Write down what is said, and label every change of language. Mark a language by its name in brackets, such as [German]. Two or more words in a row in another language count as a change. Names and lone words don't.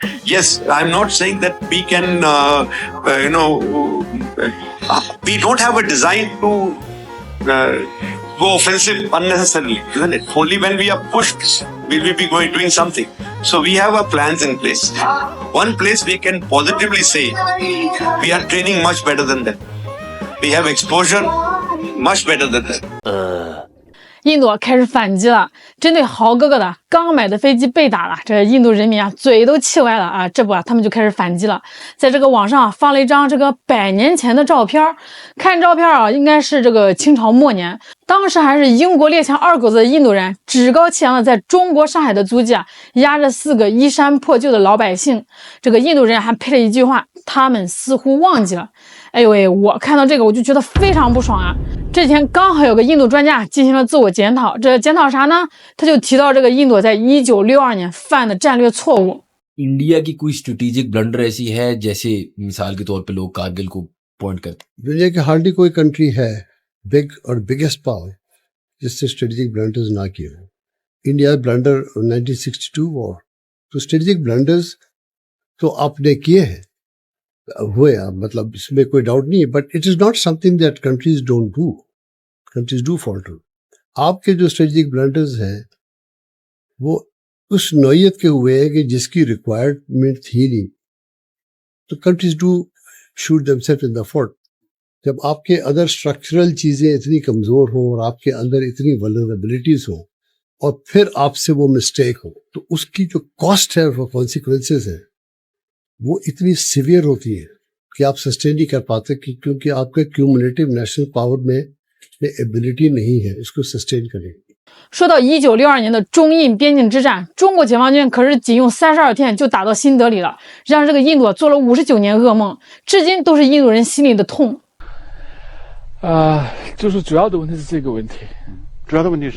[English] Yes, I'm not saying that we can, we don't have a design to go offensive unnecessarily, isn't it? Only when we are pushed will we be doing something. So we have our plans in place. One place we can positively say we are training much better than them. We have exposure much better than them. [Chinese] 印度开始反击了，针对豪哥哥的刚买的飞机被打了，这印度人民啊嘴都气歪了啊！这不啊，他们就开始反击了，在这个网上发了一张这个100年前的照片，看照片啊，应该是这个清朝末年，当时还是英国列强二狗子的印度人，趾高气扬的在中国上海的足迹啊，压着4个衣衫破旧的老百姓。这个印度人还配了一句话：他们似乎忘记了。哎呦喂，我看到这个我就觉得非常不爽啊！这几天刚好有个印度专家进行了自我检讨，这检讨啥呢？他就提到这个印度在1962年犯的战略错误。 [Hindi] इंडिया की कोई [English] strategic blunder [Hindi] ऐसी है जैसे मिसाल के तौर पे लोग कारगिल को पॉइंट करते हैं। दुनिया की हार्डली कोई कंट्री है बिग और [English] biggest power [Hindi] जिससे [English] strategic blunders [Hindi] ना किए हो। [English] India blunder 1962 war, [Hindi] तो [English] strategic blunders [Hindi] तो आपने किए हैं, हुए, मतलब इसमें कोई डाउट नहीं है, [English] But it is not something that countries don't do. Countries do falter. [Hindi] आपके जो [English] strategic blunders [Hindi] हैं वो उस नौयत के हुए हैं कि जिसकी रिक्वायरमेंट थी नहीं, तो [English] countries do shoot themselves in the foot. [Hindi] जब आपके अंदर स्ट्रक्चरल चीजें इतनी कमजोर हो और आपके अंदर इतनी वल्नरेबिलिटीज हो और फिर आपसे वो मिस्टेक हो, तो उसकी जो कॉस्ट है, वो कॉन्सिक्वेंसेस है, वो इतनी सिवियर होती है कि आप सस्टेन नहीं कर पाते, क्योंकि आपके [English] cumulative national power [Hindi] में एबिलिटी नहीं है इसको सस्टेन करने. [Chinese] 说到1962年的中印边境之战，中国解放军可是仅用32天就打到新德里了，让这个印度做了59年噩梦，至今都是印度人心里的痛。就是主要的问题是这个问题，主要的问题是